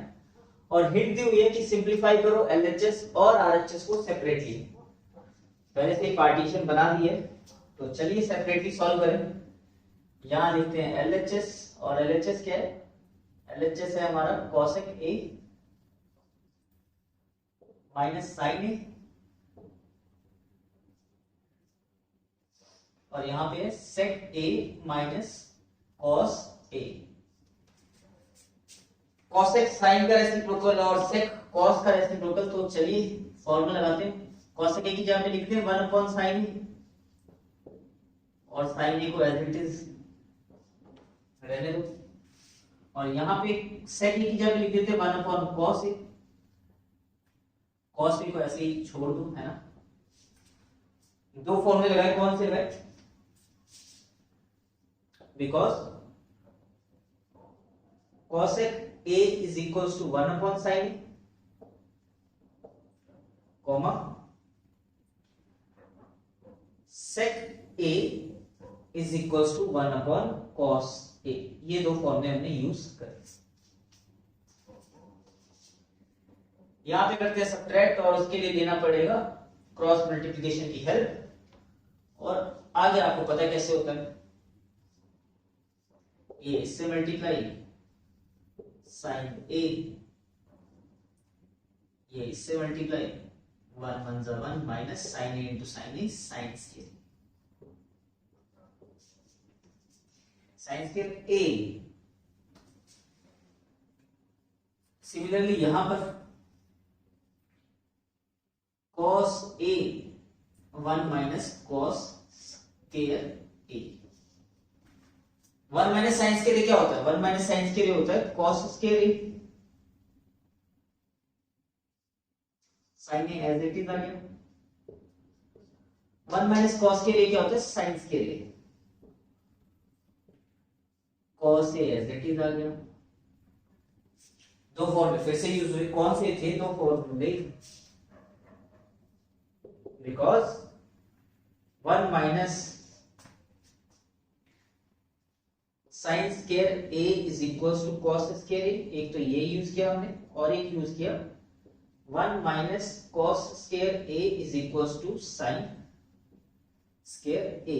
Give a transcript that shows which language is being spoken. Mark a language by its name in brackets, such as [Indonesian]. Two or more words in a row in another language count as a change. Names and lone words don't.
[Hindi] और हिंट दी हुई है कि सिंप्लीफाई करो LHS और RHS को सेपरेटली। पहले से पार्टीशन बना दी है, तो चलिए [English] separately solve [Hindi] करें। यहां लिखते हैं LHS, और LHS क्या है? LHS है हमारा [English] cosec a minus sin a, [Hindi] और यहां पे [English] sec a minus cos a. [Hindi] cosec sin का रेसिप्रोकल और sec cos का रेसिप्रोकल, तो चलिए फॉर्मूला लगाते हैं। cosec a की जगह पे लिखते हैं [English] 1 upon sin a, [Hindi] और sin a को [English] as it is [Hindi] रहने दो, और यहां पे sec a की जगह पे लिख देते हैं [English] 1 upon cos a. [Hindi] cos a को ऐसे ही छोड़ दो, है ना। दो फॉर्मूले लगाए, कौन से लगाए? [English] बिकॉज cosec a is equals to 1 upon sin a, comma sec a is equals to 1 upon cos a। [Hindi] ये दो फॉर्मूले हमने यूज करे। यहां पे करते हैं सब्ट्रैक्ट, और उसके लिए लेना पड़ेगा [English] cross multiplication [Hindi] की हेल्प। और आगे आपको पता है कैसे होता है, ये इससे [English] multiply sin a, [Hindi] ये इससे मल्टीप्लाई 1 1 जा [English] 1 minus sin a into sin a sin square, sin square a. [Hindi] सिमिलरली यहां पर [English] cos a 1 minus cos square a. 1 minus sine square [Hindi] क्या होता है? [English] 1 minus sine square [Hindi] होता है [English] cos square a. sine a as it is [Hindi] आ गया। [English] 1 minus cos square a [Hindi] क्या होता है? [English] sine square a. cos a as it is [Hindi] आ गया। दो फॉर्मूले फिर से यूज हुए, कौन से थे दो फॉर्मूले? [English] because 1 minus sine square a is equals to cos square a, [Hindi] एक तो ये यूज किया हमने, और एक यूज किया [English] 1 minus cos square a is equals to sine square a.